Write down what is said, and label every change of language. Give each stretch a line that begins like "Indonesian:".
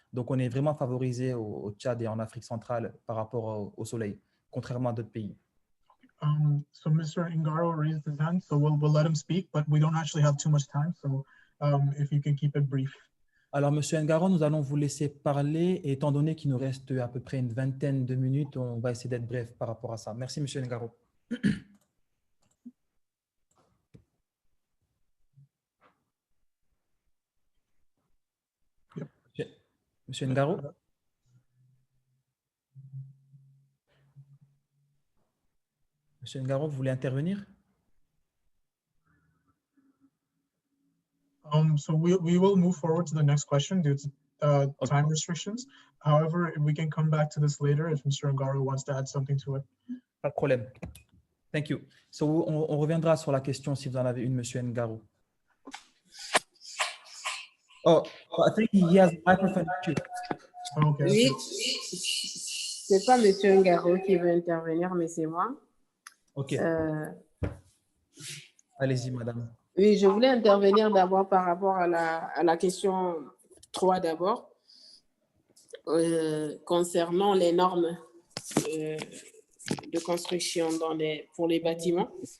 French: Donc, on est vraiment favorisé au Tchad et en Afrique centrale par rapport au soleil, contrairement à d'autres pays.
English: So Mr. Ngaro raised his hand, so we'll let him speak, but we don't actually have too much time, so if you can keep it brief.
French: Alors, M. Ngaro, nous allons vous laisser parler. Et étant donné qu'il nous reste à peu près une vingtaine de minutes, on va essayer d'être bref par rapport à ça. Merci, M. Ngaro.
English: Yep. M. Ngaro?
French: M. Ngaro, vous voulez intervenir?
English: So we will move forward to the next question due to time restrictions. However, we can come back to this later if Mr. Ngaro wants to add something to it.
French: Pas de problème.
English: Thank you.
French: So, on reviendra sur la question si vous en avez une, M. Ngaro.
English: Oh, I think he has a microphone too. Okay.
French: Oui, c'est pas M. Ngaro qui veut intervenir, mais c'est moi. OK. Allez-y, madame. Oui, je voulais intervenir d'abord par rapport à la question 3 d'abord, concernant les normes de construction pour les bâtiments.